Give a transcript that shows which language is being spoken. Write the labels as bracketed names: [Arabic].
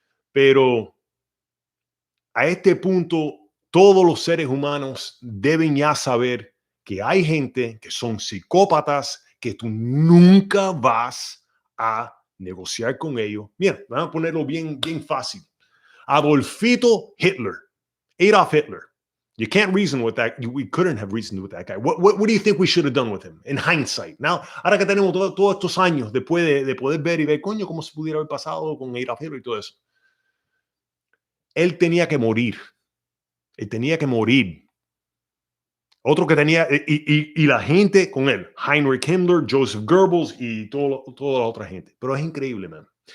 [Spanish] Pero a este punto, todos los seres humanos deben ya saber que hay gente que son psicópatas que tú nunca vas a negociar con ellos. Mira, vamos a ponerlo bien, bien fácil. Adolfito Hitler, Adolf Hitler. [English] You can't reason with that. We couldn't have reasoned with that guy. What do you think we should have done with him in hindsight? [Spanish] Now, ahora que tenemos todos estos años después de poder ver y ver, coño, cómo se pudiera haber pasado con Adolf Hitler y todo eso. Él tenía que morir. Él tenía que morir. Otro que tenía, y la gente con él, Heinrich Himmler, Joseph Goebbels y toda la otra gente. Pero es increíble, man.